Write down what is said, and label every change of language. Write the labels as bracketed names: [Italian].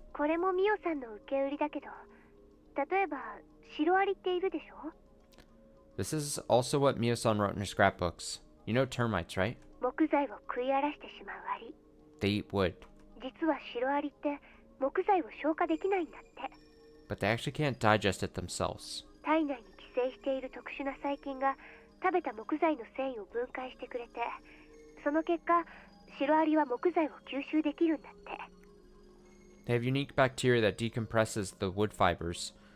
[Japanese] これもミオさんの受け売りだけど、例えばシロアリっているでしょ？ [English] This is also what Mio-san wrote in her scrapbooks. You know termites, right? [Japanese] 木材を食い荒らしてしまうアリ。 [English] They eat wood. [Japanese] 実はシロアリって木材を消化できないんだって。 [English] But they actually can't digest it themselves. [Japanese] 体内に寄生している特殊な細菌が食べた木材の繊維を分解してくれて、その結果シロアリは木材を吸収できるんだって。 [English] They have unique bacteria that decomposes the wood fibers.